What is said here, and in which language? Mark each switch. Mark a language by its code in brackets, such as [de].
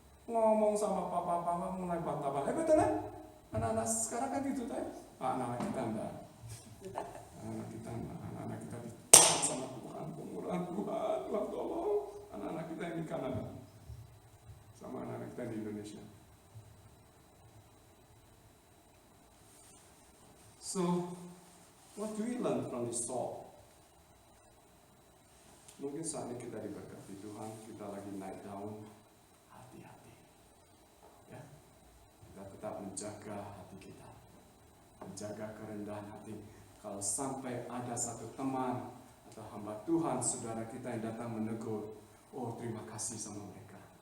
[id] Ngomong sama papa mulai bantah-bantah. Betul ya? Anak-anak sekarang kan gitu kan? Anak-anak kita enggak. Anak-anak kita ditahan sama Tuhan, pemurahan Tuhan tolong. Anak-anak kita yang di Kanada sama anak-anak kita di Indonesia. [en] So, what do we learn from this Saul? [id] Mungkin saat ini kita diberkati Tuhan, kita lagi naik daun, hati-hati. Ya, kita tetap menjaga hati kita, menjaga kerendahan hati. Kalau sampai ada satu teman atau hamba Tuhan, saudara kita yang datang menegur, oh terima kasih sama mereka.